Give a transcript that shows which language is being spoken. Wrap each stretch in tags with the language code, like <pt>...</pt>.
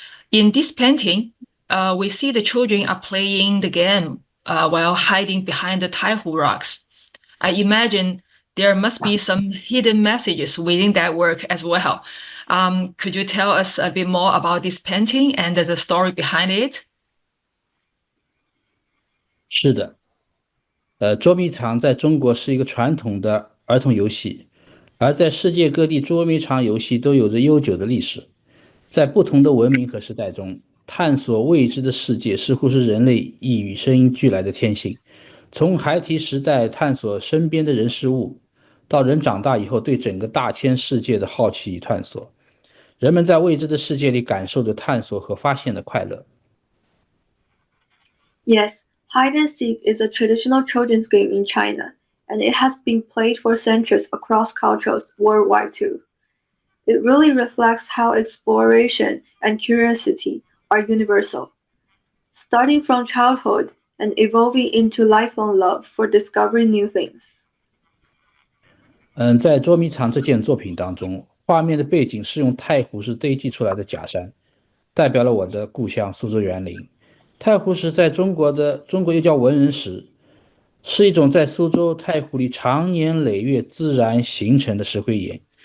<en>In this painting, we see the children are playing the game while hiding behind the Taihu rocks. I imagine there must be some hidden messages within that work as well. Could you tell us a bit more about this painting and the story behind it?</en> <zh>是的，捉迷藏在中国是一个传统的儿童游戏，而在世界各地，捉迷藏游戏都有着悠久的历史。在不同的文明和时代中，探索未知的世界似乎是人类与生俱来的天性。从孩提时代探索身边的人事物，到人长大以后对整个大千世界的好奇与探索，人们在未知的世界里感受着探索和发现的快乐。</zh> <en>Yes, hide and seek is a traditional children's game in China, and it has been played for centuries across cultures worldwide too. It really reflects how exploration and curiosity are universal, starting from childhood and evolving into lifelong love for discovering new things.</en> <zh>在捉迷藏这件作品当中，画面的背景是用太湖石堆积出来的假山，代表了我的故乡苏州园林。太湖石在中国又叫文人石，是一种在苏州太湖里长年累月自然形成的石灰岩。</zh>